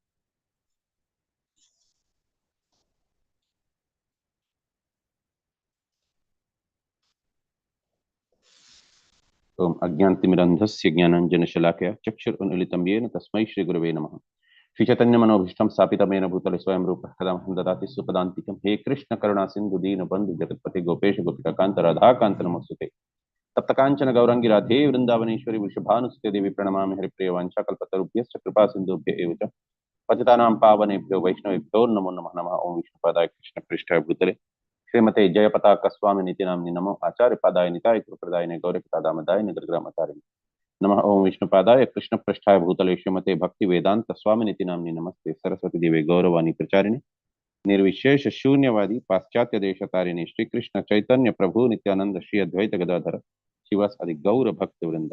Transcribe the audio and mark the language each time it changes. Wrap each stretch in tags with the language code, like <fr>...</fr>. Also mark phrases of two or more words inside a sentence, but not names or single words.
<sa>ఓం అజ్ఞానతిమిరంధస్య జ్ఞానాంజనశలాకయ చక్షురున్మిలితం యేన తస్మై శ్రీ గురవే నమః. శ్రీ చైతన్య మనోభీష్టం స్థాపితమేన భూతలే స్వయం రూప కదామహం దదాతి సుపదాంతికం. హే కృష్ణ కరుణా సింధు దీన బంధు జగత్పతి గోపేశ గోపికాంత రాధాకాంత నమస్తుతే. తప్తకాంచన గౌరంగి రాధే వృందావనేశ్వరి వృషభానుసుతే దేవి ప్రణమామి. హరిప్రియ వాంఛాకల్పతరుభ్యశ్చ కృపా సింధుభ్య ఏవ చ పతితానాం పావనేభ్యో వైష్ణవేభ్యో నమో నమః. నమః. ఓం విష్ణుపాదాయ కృష్ణ పృష్ఠాయ భూతలే శ్రీమతే జయపతాక స్వామి నితి నామ్ని నమో ఆచార్య పాదాయ నితాయ కృపదాయ గౌరవదామదాయ నిగ్రహమతారిణి నమః. ఓం విష్ణుపాదాయ కృష్ణ పృష్ఠాయ భూతలే శ్రీమతే భక్తి వేదాంత స్వామి నితి నామ్ని నమస్తే. సరస్వతి దేవి గౌరవాణి ప్రచారిణి నిర్విశేష శూన్యవాది పాశ్చాత్య దేశతారిణి శ్రీకృష్ణ చైతన్య ప్రభు నిత్యానంద శ్రీ అద్వైత గదాధర శివాసాది గౌర భక్తి వృంద.</sa>